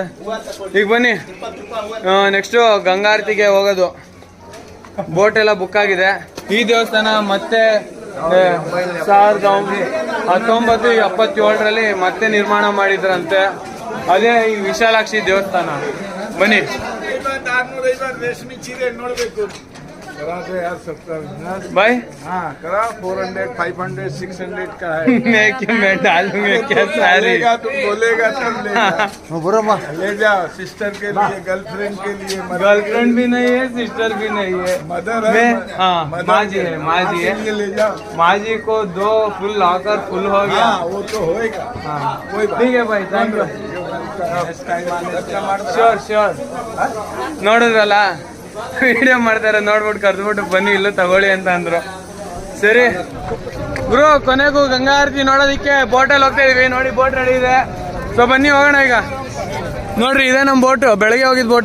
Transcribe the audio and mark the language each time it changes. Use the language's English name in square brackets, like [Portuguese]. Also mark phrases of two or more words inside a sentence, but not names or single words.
[Kannada] ಈಗ ಬನ್ನಿ, ನೆಕ್ಸ್ಟು ಗಂಗಾರತಿಗೆ ಹೋಗೋದು. ಬೋಟ್ ಎಲ್ಲ ಬುಕ್ ಆಗಿದೆ. ಈ ದೇವಸ್ಥಾನ ಮತ್ತೆ 1977ರಲ್ಲಿ ಮತ್ತೆ ನಿರ್ಮಾಣ ಮಾಡಿದ್ರಂತೆ. ಅದೇ ಈ ವಿಶಾಲಾಕ್ಷಿ ದೇವಸ್ಥಾನ. ಬನ್ನಿ. [Hindi] भाई हाँ करा 400 500 600 का है। मैं डालूंगा क्या सारी तुम बोलेगा तब ले जाओ सिस्टर के लिए गर्लफ्रेंड के लिए गर्लफ्रेंड भी नहीं है, सिस्टर भी नहीं है, मदर मैं है। हाँ माँ जी है, माँ जी है। ले जाओ माँ जी को 2 फुल लाकर फुल हो गया। हाँ वो तो होएगा। हाँ कोई बात ठीक है भाई, [English] Thank you. Sure sure. [Kannada] ನೋಡಿದ್ರಲ್ಲ, ವಿಡಿಯೋ ಮಾಡ್ತಾರೆ, ನೋಡ್ಬಿಟ್ಟು ಕರೆದ್ಬಿಟ್ಟು ಬನ್ನಿ ಇಲ್ಲೂ ತಗೊಳ್ಳಿ ಅಂತ ಅಂದ್ರು. ಸರಿ ಗುರು, ಕೊನೆಗೂ ಗಂಗಾ ಆರತಿ ನೋಡೋದಿಕ್ಕೆ ಬೋಟಲ್ಲಿ ಹೋಗ್ತಾ ಇದೀವಿ. ನೋಡಿ ಬೋಟ್ ರೆಡಿ ಇದೆ. ಸೊ ಬನ್ನಿ ಹೋಗೋಣ. ಈಗ ನೋಡ್ರಿ, ಇದೆ ನಮ್ಮ ಬೋಟು, ಬೆಳಗ್ಗೆ ಹೋಗಿದ್ ಬೋಟೆ.